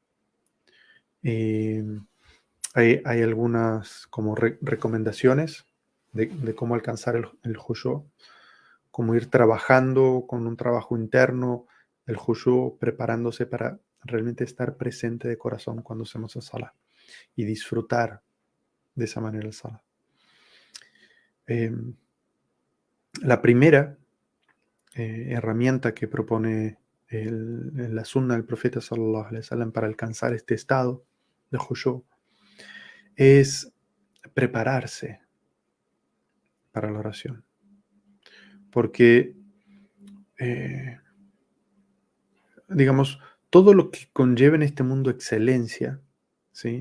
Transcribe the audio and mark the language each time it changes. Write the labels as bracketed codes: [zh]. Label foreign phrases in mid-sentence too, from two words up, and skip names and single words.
[es] Eh, hay algunas como recomendaciones de cómo alcanzar el khushu', cómo ir trabajando con un trabajo interno, el khushu', preparándose para realmente estar presente de corazón cuando hacemos el salah y disfrutar de esa manera el salah. La primera herramienta que propone la sunna del profeta [ar] صلى الله عليه وسلم [es] para alcanzar este estado de khushu' es prepararse para la oración. Porque, eh, digamos, todo lo que conlleva en este mundo excelencia, ¿sí?